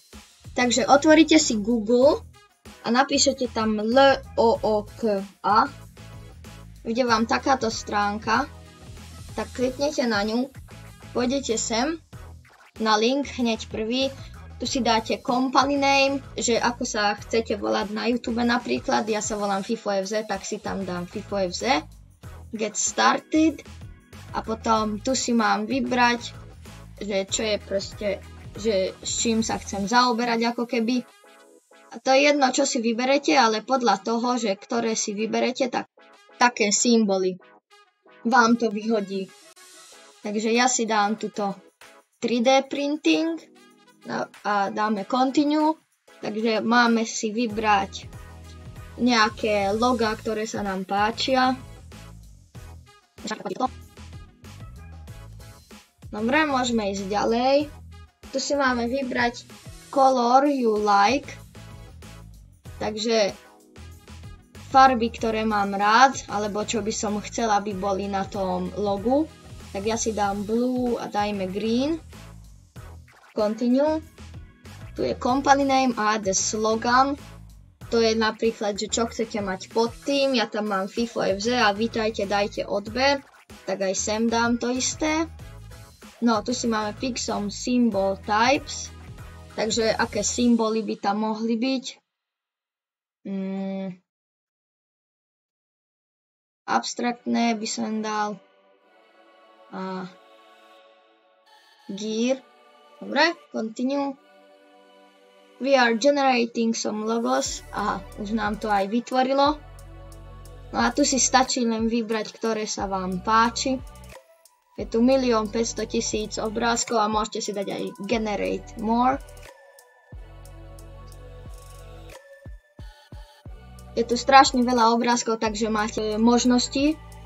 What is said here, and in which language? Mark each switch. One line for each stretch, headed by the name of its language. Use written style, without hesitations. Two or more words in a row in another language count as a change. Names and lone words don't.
Slovak: Takže otvoríte si Google a napíšete tam LOOKA, bude vám takáto stránka, tak kliknete na ňu, pôjdete sem na link hneď prvý. Tu si dáte
English: company name,
Slovak: že ako sa chcete volať na YouTube napríklad, ja sa volám FIFOFZ, tak si tam dám FIFOFZ,
English: get started
Slovak: a potom tu si mám vybrať, že čo je proste, že s čím sa chcem zaoberať ako keby. A to je jedno, čo si vyberete, ale podľa toho, že ktoré si vyberete, tak také symboly vám to vyhodí. Takže ja si dám tuto
English: 3D printing,
Slovak: a dáme continue, takže máme si vybrať nejaké logá, ktoré sa nám páčia. Dobre, môžeme ísť ďalej. Tu si máme vybrať
English: color you like,
Slovak: takže farby, ktoré mám rád, alebo čo by som chcela, aby boli na tom logu. Tak ja si dám blue a dajme green. Continue. Tu je
English: company name
Slovak: a
English: the slogan.
Slovak: To je napríklad, že čo chcete mať pod tým. Ja tam mám FIFOFZ a vítajte, dajte odber. Tak aj sem dám to isté. No, tu si máme
English: pick some symbol types.
Slovak: Takže aké symboly by tam mohli byť? Abstraktné by som dal. Gear. Dobre, continue.
English: We are generating some logos.
Slovak: Aha, už nám to aj vytvorilo. No a tu si stačí len vybrať, ktoré sa vám páči. Je tu 1 500 000 obrázkov a môžete si dať aj
English: generate more.
Slovak: Je tu strašne veľa obrázkov, takže máte možnosti.